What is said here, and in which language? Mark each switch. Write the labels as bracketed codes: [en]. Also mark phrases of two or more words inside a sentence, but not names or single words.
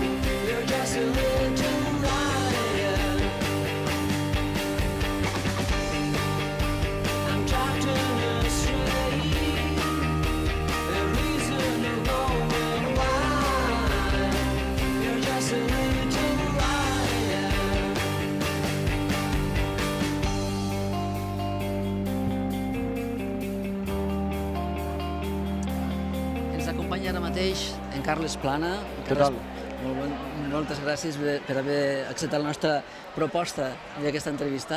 [en] You're just a little liar. I'm trapped in a strait, a reason of going wild. You're just a little liar. [ca] Ens acompanya ara mateix en Carles Plana. Què tal? Moltes gràcies per haver acceptat la nostra proposta d'aquesta entrevista.